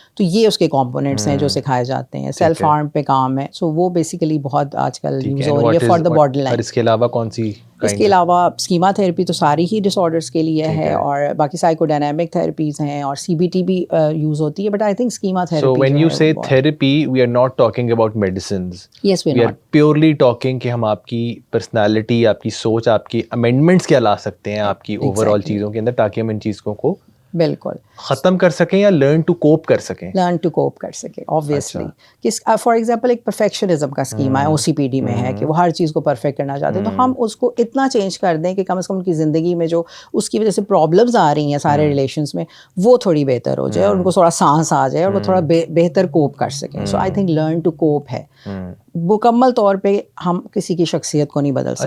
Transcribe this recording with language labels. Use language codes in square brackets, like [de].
[ur] تو یہ اس کے کمپوننٹس ہیں جو سکھائے جاتے ہیں. سیلف ہارم پہ کام ہے, سو وہ بیسیکلی بہت آج کل یوز ہو رہی ہے فار دا بارڈر لائن. اس کے علاوہ کون سی؟ اس کے علاوہ اسکیما تھیراپی تو ساری ہی ڈس آرڈرس کے لیے ہے, اور باقی سائیکو ڈائنامک تھیراپیز ہیں, اور سی بی ٹی بھی یوز ہوتی ہے. [en] But I think schema therapy. So when you say therapy, we are not talking about medicines. Yes, we are not. Purely talking [ur] کہ ہم آپ کی پرسنالٹی, آپ کی سوچ, آپ کی امینڈمنٹس کیا لا سکتے ہیں آپ کی اوور آل چیزوں کے اندر, تاکہ ہم ان چیزوں کو بالکل ختم کر سکیں یا لرن ٹو کوپ کر سکیں. لرن ٹو کوپ کر سکیں آبویسلی. فار ایگزامپل ایک پرفیکشنزم کا اسکیما ہے, او سی پی ڈی میں ہے کہ وہ ہر چیز کو پرفیکٹ کرنا چاہتے ہیں. تو ہم اس کو اتنا چینج کر دیں کہ کم از کم ان کی زندگی میں جو اس کی وجہ سے پرابلمز آ رہی ہیں سارے ریلیشنس میں, وہ تھوڑی بہتر ہو جائے, اور ان کو تھوڑا سانس آ جائے, اور وہ تھوڑا بہتر کوپ کر سکیں. [en] so I think [ur] learn to cope ہے. مکمل طور پہ ہم کسی کی شخصیت کو نہیں بدل سکتے.